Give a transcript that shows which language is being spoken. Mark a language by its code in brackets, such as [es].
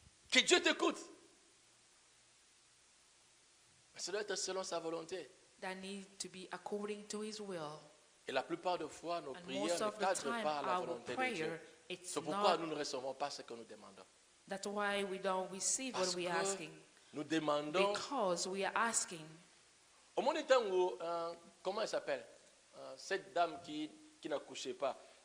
[fr] Que Dieu t'écoute. Mais ça doit être selon sa volonté. [en] That need to be according to his will. [fr] Et la plupart des fois, nos prières ne cadrent pas la volonté de Dieu. C'est pourquoi nous ne recevons pas ce que nous demandons. [en] That's why we don't receive what we are asking. [fr] Nous demandons. [en] Because we are asking. [fr] Au moment où, comment elle s'appelle? Cette dame qui n'accouchait pas.